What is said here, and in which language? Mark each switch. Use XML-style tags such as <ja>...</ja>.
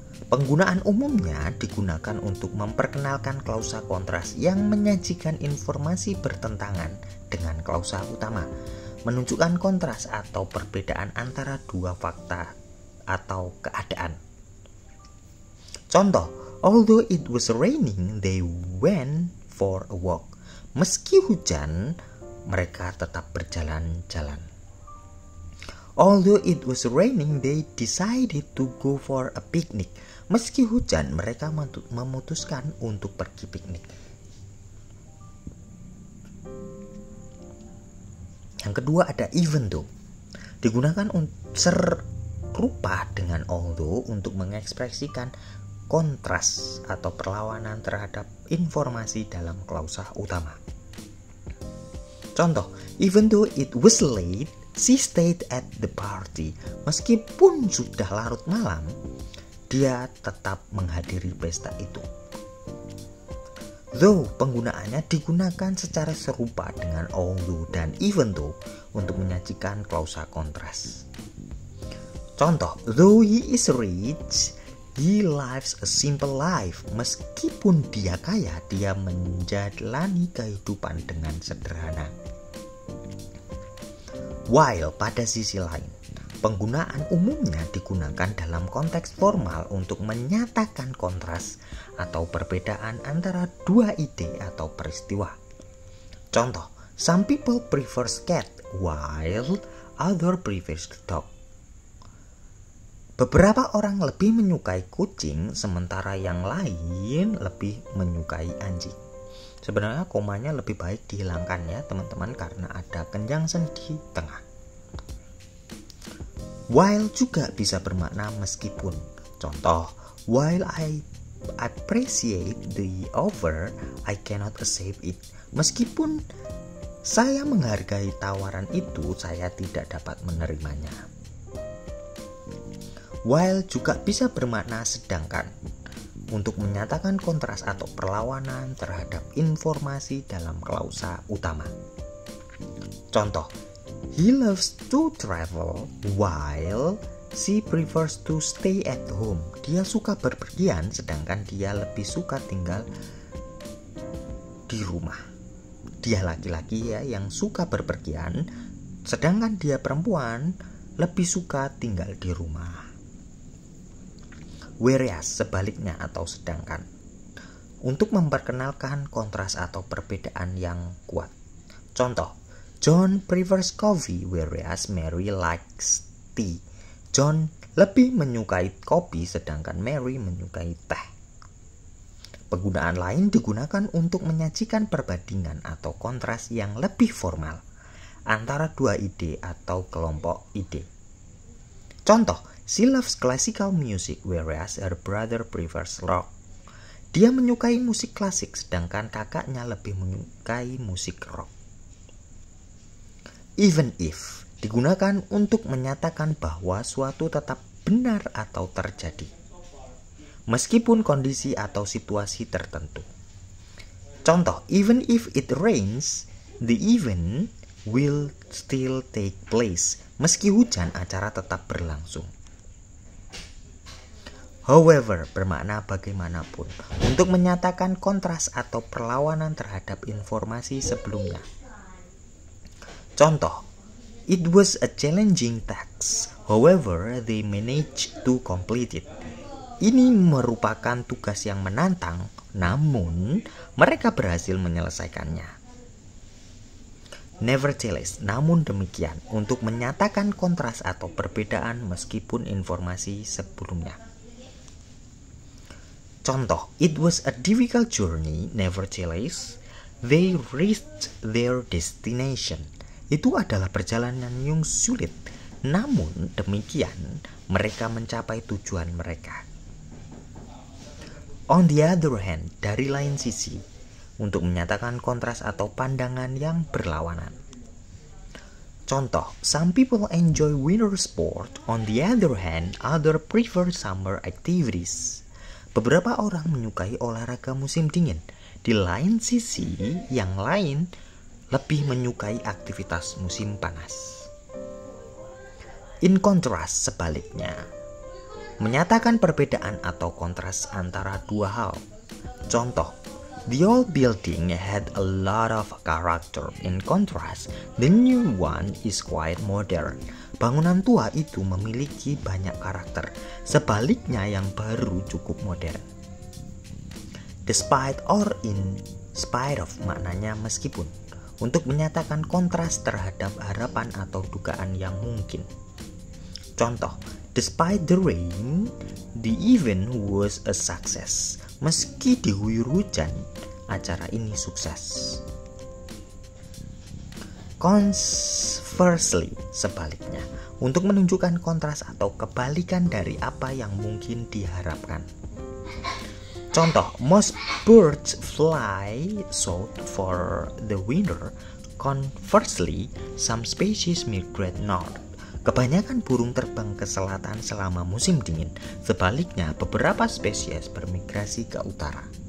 <id>Penggunaan umumnya digunakan untuk memperkenalkan klausa kontras yang menyajikan informasi bertentangan dengan klausa utama, menunjukkan kontras atau perbedaan antara dua fakta atau keadaan. Contoh,</id> <en>although it was raining, they went for a walk.</en> <id>Meski hujan, mereka tetap berjalan-jalan.</id> <en>Although it was raining, they decided to go for a picnic.</en> <id>Meski hujan, mereka memutuskan untuk pergi piknik. Yang kedua ada even though. Digunakan serupa dengan although untuk mengekspresikan kontras atau perlawanan terhadap informasi dalam klausa utama. Contoh,</id> <en>even though it was late, she stayed at the party.</en> <id>Meskipun sudah larut malam, dia tetap menghadiri pesta itu. Though penggunaannya digunakan secara serupa dengan although dan even though untuk menyajikan klausa kontras. Contoh,</id> <en>though he is rich, he lives a simple life.</en> <id>Meskipun dia kaya, dia menjalani kehidupan dengan sederhana. While pada sisi lain, penggunaan umumnya digunakan dalam konteks formal untuk menyatakan kontras atau perbedaan antara dua ide atau peristiwa. Contoh,</id> <en>some people prefer cat while others prefer dog.</en> <id>Beberapa orang lebih menyukai kucing, sementara yang lain lebih menyukai anjing. Sebenarnya komanya lebih baik dihilangkan ya teman-teman, karena ada conjunction di tengah. While juga bisa bermakna meskipun. Contoh,</id> <en>while I appreciate the offer, I cannot accept it.</en> <id>Meskipun saya menghargai tawaran itu, saya tidak dapat menerimanya. While juga bisa bermakna sedangkan untuk menyatakan kontras atau perlawanan terhadap informasi dalam klausa utama. Contoh,</id> <en>he loves to travel while she prefers to stay at home.</en> <id>Dia suka berpergian sedangkan dia lebih suka tinggal di rumah. Dia laki-laki ya yang suka berpergian, sedangkan dia perempuan lebih suka tinggal di rumah. Whereas sebaliknya atau sedangkan, untuk memperkenalkan kontras atau perbedaan yang kuat. Contoh,</id> <en>John prefers coffee whereas Mary likes tea.</en> <id>John lebih menyukai kopi sedangkan Mary menyukai teh. Penggunaan lain digunakan untuk menyajikan perbandingan atau kontras yang lebih formal antara dua ide atau kelompok ide. Contoh,</id> <en>she loves classical music whereas her brother prefers rock.</en> <id>Dia menyukai musik klasik sedangkan kakaknya lebih menyukai musik rock. Even if digunakan untuk menyatakan bahwa suatu tetap benar atau terjadi, meskipun kondisi atau situasi tertentu. Contoh,</id> <en>even if it rains, the event will still take place.</en> <id>Meski hujan, acara tetap berlangsung. However, bermakna bagaimanapun untuk menyatakan kontras atau perlawanan terhadap informasi sebelumnya. Contoh,</id> <en>it was a challenging task, however they managed to complete it.</en> <id>Ini merupakan tugas yang menantang, namun mereka berhasil menyelesaikannya. Nevertheless, namun demikian, untuk menyatakan kontras atau perbedaan meskipun informasi sebelumnya. Contoh,</id> <en>it was a difficult journey, nevertheless, they reached their destination.</en> <id>Itu adalah perjalanan yang sulit, namun demikian, mereka mencapai tujuan mereka. On the other hand, dari lain sisi, untuk menyatakan kontras atau pandangan yang berlawanan. Contoh,</id> <en>some people enjoy winter sport, on the other hand, others prefer summer activities.</en> <id>Beberapa orang menyukai olahraga musim dingin, di lain sisi yang lain lebih menyukai aktivitas musim panas. In contrast, sebaliknya, menyatakan perbedaan atau kontras antara dua hal. Contoh,</id> <en>the old building had a lot of character. In contrast, the new one is quite modern.</en> <id>Bangunan tua itu memiliki banyak karakter. Sebaliknya yang baru cukup modern.</id> <en>Despite or in spite of</en> <id>maknanya meskipun. Untuk menyatakan kontras terhadap harapan atau dugaan yang mungkin. Contoh, the</id> <en>Despite the rain, the event was a success.</en> <id>Meski diguyur hujan, acara ini sukses. Conversely, sebaliknya, untuk menunjukkan kontras atau kebalikan dari apa yang mungkin diharapkan. Contoh,</id> <en>most birds fly south for the winter. Conversely, some species migrate north.</en> <id>Kebanyakan burung terbang ke selatan selama musim dingin. Sebaliknya, beberapa spesies bermigrasi ke utara.</id>